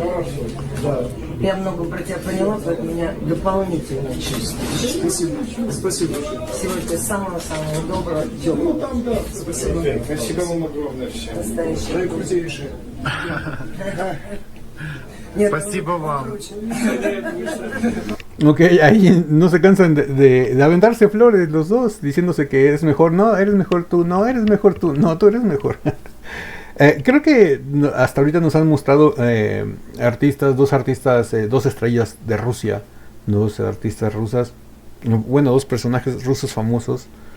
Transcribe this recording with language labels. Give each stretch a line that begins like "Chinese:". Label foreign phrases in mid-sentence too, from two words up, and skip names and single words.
Russian: Я много про тебя поняла, поэтому у меня дополнительное чувство. Спасибо. Спасибо. Всего тебе самого-самого доброго, теплого. Спасибо. Спасибо вам огромное всем. Настоящего. Наикрутейшее. Нет, Спасибо вам.
Spanish: Ok, ahí no se cansan de aventarse flores los dos, diciéndose que eres mejor. No, eres mejor tú. No, eres mejor tú. No, tú eres mejor. Creo que hasta ahorita nos han mostrado dos artistas, dos estrellas de Rusia, dos artistas rusas, bueno, dos personajes rusos famosos.